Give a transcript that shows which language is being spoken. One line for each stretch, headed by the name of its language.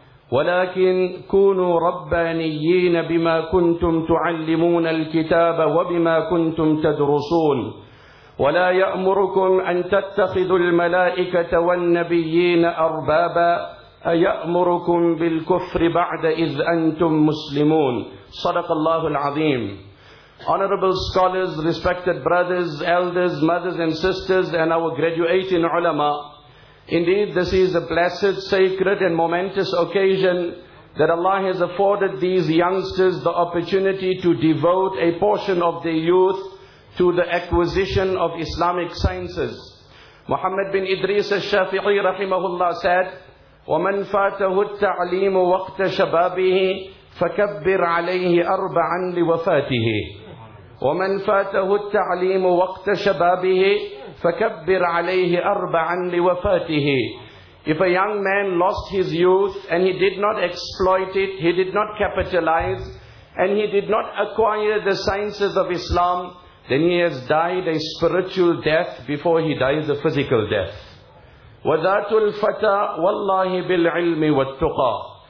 Arabic: ولكن كونوا ربانيين بما كنتم تعلمون الكتاب وبما كنتم تدرسون ولا يأمركم أن تتخذوا الملائكة والنبيين أربابا أيأمركم بالكفر بعد إذ أنتم مسلمون صدق الله العظيم.
English: Honorable scholars, respected brothers, elders, mothers and sisters, and our graduating ulama, indeed, this is a blessed, sacred and momentous occasion that Allah has afforded these youngsters the opportunity to devote a portion of their youth to the acquisition of Islamic sciences.
Arabic: Muhammad bin Idris al-Shafi'i rahimahullah said, وَمَنْ فَاتَهُ التَّعْلِيمُ وَقْتَ شَبَابِهِ فَكَبِّرْ عَلَيْهِ أَرْبَعًا لِوَفَاتِهِ وَمَنْ فَاتَهُ التَّعْلِيمُ وَقْتَ شَبَابِهِ فَكَبِّرْ عَلَيْهِ أَرْبَعًا لِوَفَاتِهِ.
English: If a young man lost his youth and he did not exploit it, he did not capitalize, and he did not acquire the sciences of Islam, then he has died a spiritual death before he dies a physical death.
Arabic: وَذَاتُ الْفَتَى وَاللَّهِ بِالْعِلْمِ وَالتُّقَى.